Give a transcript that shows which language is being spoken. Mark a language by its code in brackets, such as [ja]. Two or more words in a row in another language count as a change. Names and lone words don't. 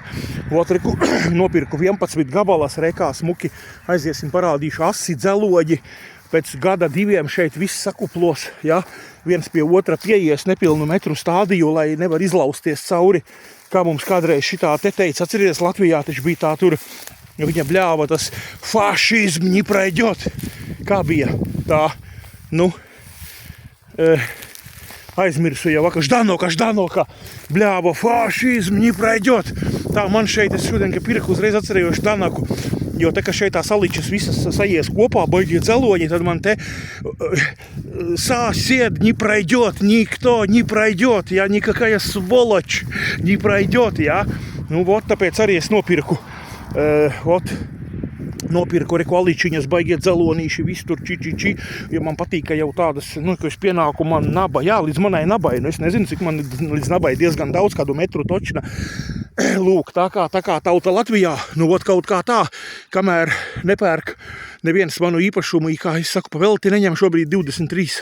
[lv] Vot reku nopirku 11 gabalas, rekā smuki, aiziesim parādīšu asi dzeloģi, pēc gada 2 šeit viss sakuplos, ja, viens pie otra pieies nepilnu metru stādīju, lai nevar izlausties cauri, kā mums kādreiz šitā te teica, atcerieties, Latvijā taču bija tā tur, viņa bļāva tas [ru] фашизм не пройдет, [lv] kā bija tā, aizmirsu jau, Ždanoka, bļāva, [ru] фашизм не пройдет. [lv] Tā man šeit, es šodien, ka pirku, uzreiz atcerēju Ždanoku, jo te, ka šeit tās aličas visas sajies kopā, baigie dzeloņi, tad man te [ru] сосед не пройдет, никто не пройдет, [lv] ja, [ru] никакая сволочь не пройдет, [lv] ja. Vot, tāpēc arī es nopirku, reku aličiņas, baigiet dzelonīši, viss tur či, jo man patīk, ka jau tādas, ka es pienāku man naba, jā, līdz manai nabai, es nezinu, cik man līdz nabai diezgan daudz, kādu metru točna. Lūk, tā kā tauta Latvijā, vot kaut kā tā, kamēr nepērk neviens manu īpašumu, kā es saku, pavelti neņem šobrīd 23.